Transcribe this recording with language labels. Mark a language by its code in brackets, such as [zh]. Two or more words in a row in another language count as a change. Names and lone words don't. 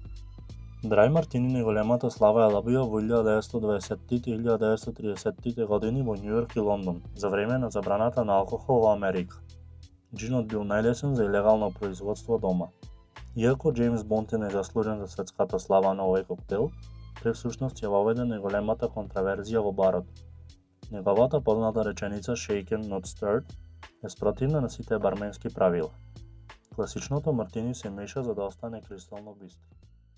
[mk] Драј Мартини најголемата слава ја добија во 1920-тите и 1930-тите години во Њујорк и Лондон, за време на забраната на алкохол во Америка. Џинот бил најлесен за илегално производство дома. Иако Џејмс Бонд е незаслужен за светската слава на овој коктел, тој всушност ја воведе најголемата контраверзија во барот. Неговата позната реченица [en] "Shaken, not stirred" [mk] е спротивна на сите барменски правила. Класичното мартини се меша за да остане кристално бистро.